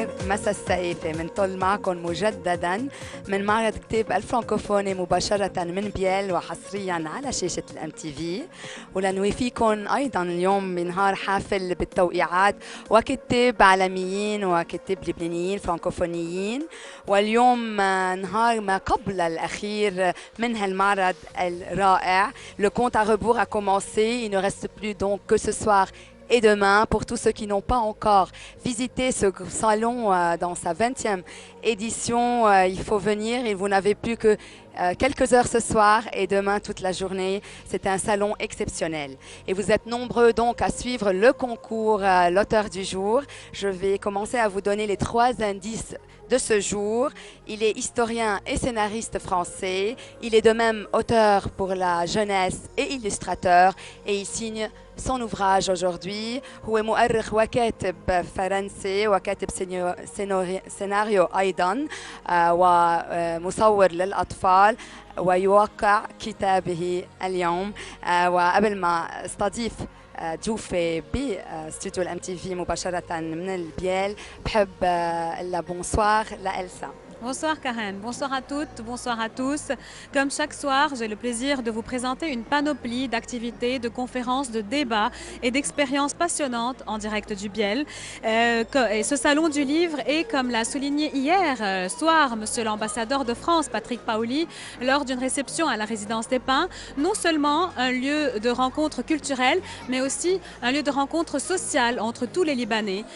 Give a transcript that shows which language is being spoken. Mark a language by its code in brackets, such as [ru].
[ar] مساء السعيدة منطل معكم مجددا من معرض كتاب الفرنكوفوني مباشرة من بيل وحصريا على شاشة الام تي في، ولنوافيكم أيضا اليوم بنهار حافل بالتوقيعات وكتاب عالميين وكتاب لبنانيين فرنكوفونيين. واليوم نهار ما قبل الأخير من هالمعرض الرائع. [fr] Le compte à rebours a commencé, il ne reste plus donc que ce soir et demain. Pour tous ceux qui n'ont pas encore visité ce salon dans sa 20e édition, il faut venir et vous n'avez plus que quelques heures ce soir et demain toute la journée. C'est un salon exceptionnel. Et vous êtes nombreux donc à suivre le concours l'auteur du jour. Je vais commencer à vous donner les 3 indices de ce jour. Il est historien et scénariste français. Il est de même auteur pour la jeunesse et illustrateur. Et il signe son ouvrage aujourd'hui. [ar] هو مؤرخ وكاتب فرنسي وكاتب سيناريو أيضا ومصور للأطفال ويوقع كتابه اليوم. وقبل ما استضيف ضيوفي باستوديو الام تي في مباشرة من البيال بحب لا بونسوار لإلسا. [fr] Bonsoir Karen, bonsoir à toutes, bonsoir à tous. Comme chaque soir, j'ai le plaisir de vous présenter une panoplie d'activités, de conférences, de débats et d'expériences passionnantes en direct du Biel. Et ce salon du livre est, comme l'a souligné hier soir Monsieur l'ambassadeur de France, Patrick Paoli, lors d'une réception à la résidence des Pins, non seulement un lieu de rencontre culturelle, mais aussi un lieu de rencontre sociale entre tous les Libanais.